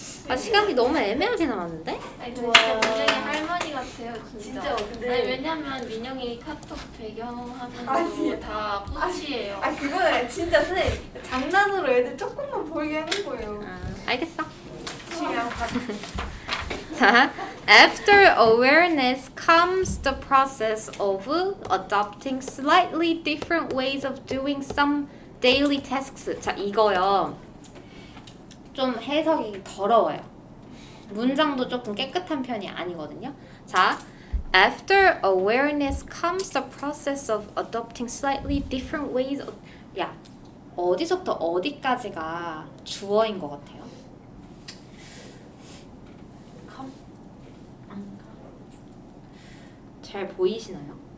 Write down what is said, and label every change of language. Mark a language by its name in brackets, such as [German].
[Korean] 아, 시간이 너무 애매하게 남았는데? 아니 근데 진짜 민영이 할머니 같아요 진짜. 진짜, 근데- 아니 왜냐면 민영이 카톡 배경화면도 아니. 다 꽃이에요. 아 그거는 진짜 선생님 장난으로 애들 조금만 보이게 하는 거예요. 알겠어. 그냥 [English] 자, after awareness comes the process of adopting slightly different ways of doing some daily tasks. [Korean] 자, 이거요. 좀 해석이 더러워요. 문장도 조금 깨끗한 편이 아니거든요. [English] 자, after awareness comes the process of adopting slightly different ways of... [Korean] 야, 어디서부터 어디까지가 주어인 것 같아요? 잘 보이시나요?